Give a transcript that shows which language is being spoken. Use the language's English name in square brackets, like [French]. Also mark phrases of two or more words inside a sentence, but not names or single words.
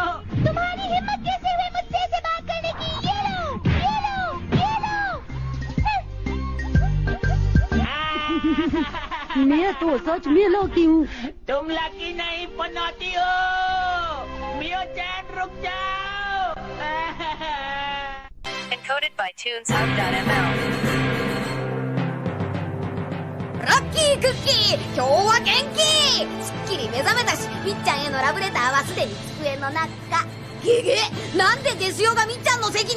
[Hindi] तुम्हारी हिम्मत कैसे हुई मुझसे ऐसे बात करने की? ये लो, ये लो, ये लो। मैं तो सच में लकी हूँ। तुम लकी नहीं पनौती हो। मियो जान रुक जाओ। [English] Encoded by TunesHub.ml. [Japanese] ラッキークッキー、今日は元気。すっきり目覚めたし、みっちゃんへのラブレターはすでに机の中。ゲゲ、なんでデスヨがみっちゃんの席に？